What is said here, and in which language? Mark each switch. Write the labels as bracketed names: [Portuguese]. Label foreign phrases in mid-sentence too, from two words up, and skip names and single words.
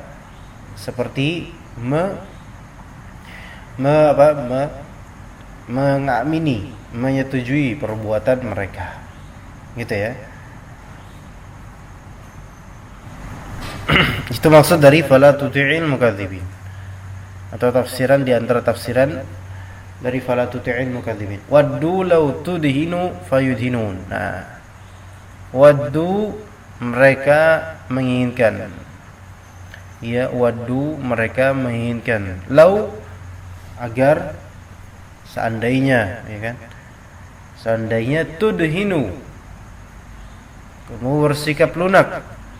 [Indonesian] Seperti mengamini, menyetujui perbuatan mereka. Gitu ya. Itu maksud dari [Arabic] فلا تطع المكذبين, [Indonesian] atau tafsiran di antara tafsiran dari [Arabic] فلا تطع المكذبين. ودوا لو تدهن فيدهنون. [Indonesian] Nah, waddu mereka menginginkan. Ya, waddu mereka menginginkan. Law agar seandainya, ya kan? Seandainya tudhinu, kamu bersikap lunak.